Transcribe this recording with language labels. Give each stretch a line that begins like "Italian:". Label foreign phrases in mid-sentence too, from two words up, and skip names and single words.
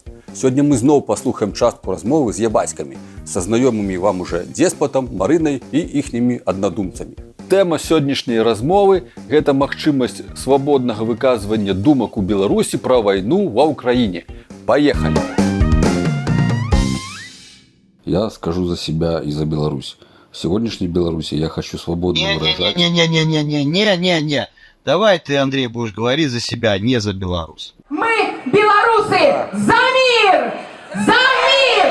Belarusian: Сёння мы зноў паслухаем частку размовы з ябацькамі, са знаёмымі вам уже Деспатам, Марынай і іхнімі аднадумцамі. Тэма сённяшняй размовы – гэта магчымасць свабоднага выказвання думак у Беларусі пра вайну ва ўкраіне. Паехалі!
Russian: Я скажу за себя и за Беларусь. В сегодняшней Беларуси я хочу свободно выражать... Не. Давай ты, Андрей, будешь говорить за себя, не за Беларусь. Мы, белорусы, за мир! За мир!